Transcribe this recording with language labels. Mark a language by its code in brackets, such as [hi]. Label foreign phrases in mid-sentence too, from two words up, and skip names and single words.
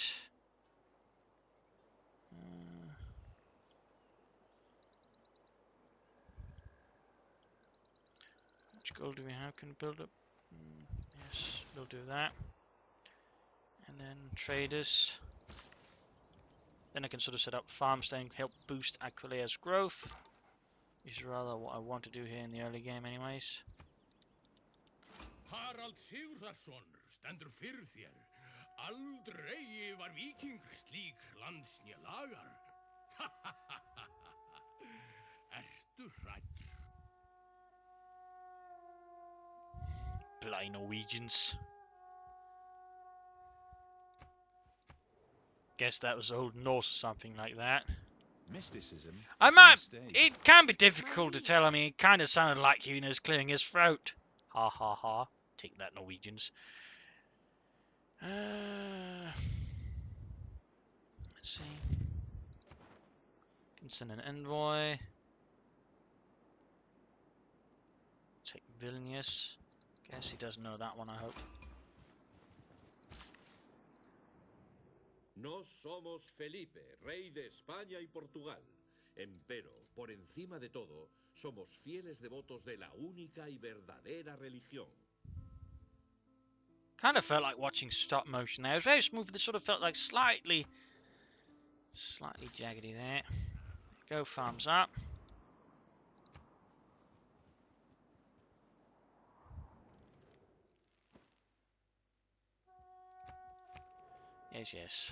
[en] Which gold do we have? Can we build up? Yes, we'll do that. And then traders. Then I can sort of set up farms then help boost Aquileia's growth. Which is rather what I want to do here in the early game anyways. [is] Harald Sigurðarson stendur fyrir þér. Aldrei var víking slík lands né lagar. Ertu hræddur? [en] Bloody Norwegians. Guess that was Old Norse or something like that. Mysticism. I is a might. mistake. It can be difficult to tell. I mean, it kind of sounded like he was clearing his throat. Ha ha ha. Take that, Norwegians. Let's see. Can send an envoy. Take Vilnius. Guess he doesn't know that one, I hope. [es] No somos Felipe, rey de España y Portugal. Empero, por encima de todo, somos fieles devotos de la única y verdadera religión. [en] Kind of felt like watching stop motion there. It was very smooth, but it sort of felt like slightly jaggedy there. Go farms up. Yes.